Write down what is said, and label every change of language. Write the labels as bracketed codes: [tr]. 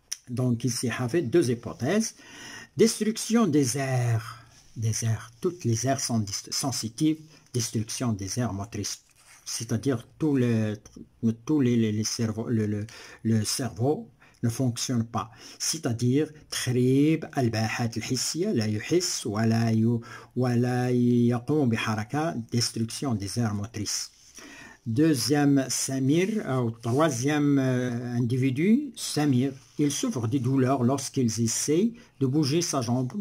[fr] Donc ici Hafid, deux hypothèses. Destruction des airs. Toutes les aires sont sensitives. Destruction des aires motrices. C'est-à-dire le cerveau ne fonctionne pas. C'est-à-dire [ar] تخريب الباحات الحسية لا يحس ولا يقوم بحركة. [fr] Destruction des aires motrices. Deuxième Samir, ou troisième individu, Samir, il souffre de douleur lorsqu'il essaie de bouger sa jambe.